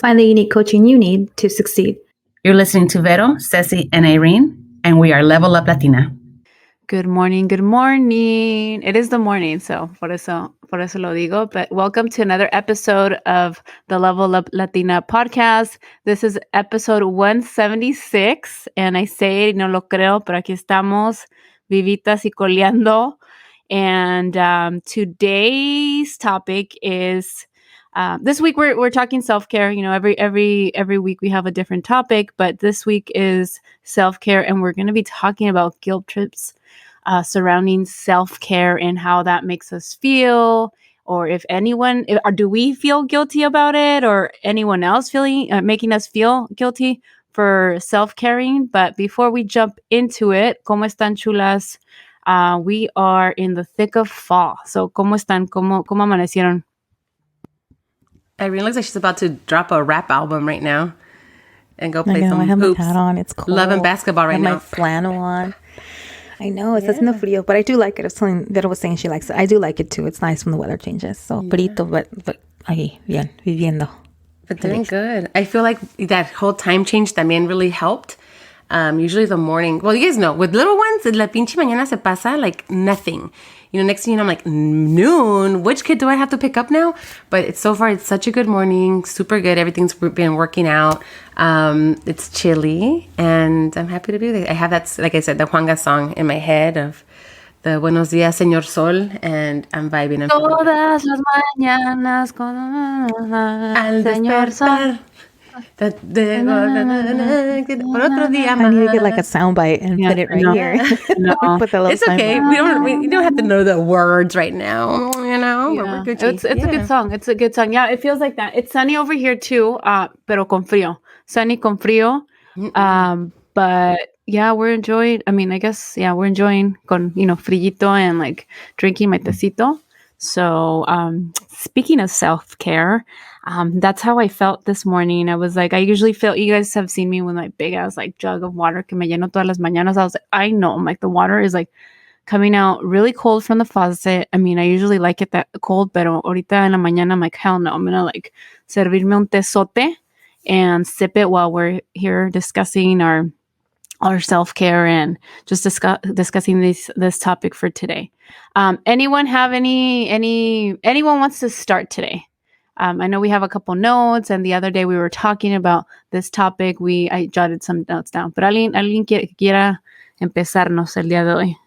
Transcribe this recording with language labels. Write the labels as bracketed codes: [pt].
[en] Find the unique coaching you need to succeed. You're listening to Vero, Ceci, and Irene, and we are Level Up Latina. Good morning, good morning. It is the morning, so [es] por eso lo digo. [en] But welcome to another episode of the Level Up Latina podcast. This is episode 176, and I say [es] no lo creo, pero aquí estamos, vivitas y coleando. [en] And today's topic is this week we're talking self-care. You know, every week we have a different topic, but this week is self-care, and we're going to be talking about guilt trips surrounding self-care and how that makes us feel, or if anyone, or do we feel guilty about it, or anyone else making us feel guilty for self-caring. But before we jump into it, [es] ¿Cómo están, chulas? [en] We are in the thick of fall. [es] So, ¿cómo están? ¿Cómo amanecieron? [en] Irene looks like she's about to drop a rap album right now and go play some I have hoops. my hat on. It's cold. Love and basketball right now. My flannel on. I know, it's [es] haciendo frío, [en] but I do like it. Vero was saying she likes it. I do like it too. It's nice when the weather changes. [es] So, frito, but ahí, bien, viviendo. [en] But doing good. I feel like that whole time change [es] también [en] really helped. Usually the morning, well, you guys know, with little ones, [es] la pinche mañana se pasa [en] like nothing. You know, next thing you know, I'm like, noon, which kid do I have to pick up now? But so far, it's such a good morning, super good. Everything's been working out. It's chilly, and I'm happy to be there. I have that, like I said, the Juanga song in my head of the Buenos Días, Señor Sol, and I'm vibing. [es] Todas las mañanas con Al Señor Sol. Por otro día [en] I need to get like a soundbite and put it right here. Put the it's okay. We don't have to know the words right now. You know, yeah. It's a good song. It's a good song. Yeah, it feels like that. It's sunny over here too, [es] pero con frío. [en] Sunny [es] con frío. [en] But yeah, we're enjoying. I mean, I guess we're enjoying [es] con frillito [en] and like drinking my [es] tecito. [en] So speaking of self-care. That's how I felt this morning. I was like, I usually feel, you guys have seen me with my big ass like jug of water [es] que me lleno todas las mañanas. [en] I was like, I know, I'm like the water is like coming out really cold from the faucet. I mean, I usually like it that cold, [es] pero ahorita en la mañana [en] I'm like, hell no, I'm gonna like [es] servirme un tezote [en] and sip it while we're here discussing our self-care and just discussing this topic for today. Anyone have anyone wants to start today? I know we have a couple notes, and the other day we were talking about this topic. I jotted some notes down, but [es] alguien quiera empezarnos el día de hoy.